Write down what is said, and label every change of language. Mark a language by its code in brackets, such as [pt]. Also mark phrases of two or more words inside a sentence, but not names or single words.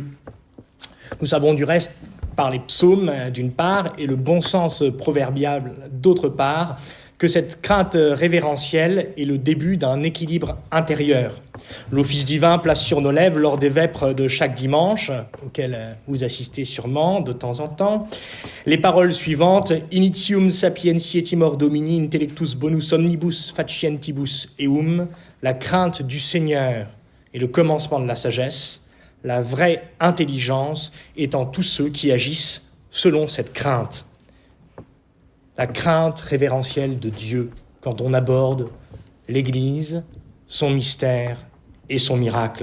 [fr] Nous savons du reste, par les psaumes d'une part et le bon sens proverbial d'autre part, que cette crainte révérentielle est le début d'un équilibre intérieur. L'office divin place sur nos lèvres lors des vêpres de chaque dimanche, auxquelles vous assistez sûrement de temps en temps, les paroles suivantes « [la] Initium sapientiae timor domini intellectus bonus omnibus facientibus eum [fr] » la crainte du Seigneur est le commencement de la sagesse, la vraie intelligence étant tous ceux qui agissent selon cette crainte. La crainte révérentielle de Dieu quand on aborde l'Église, son mystère et son miracle.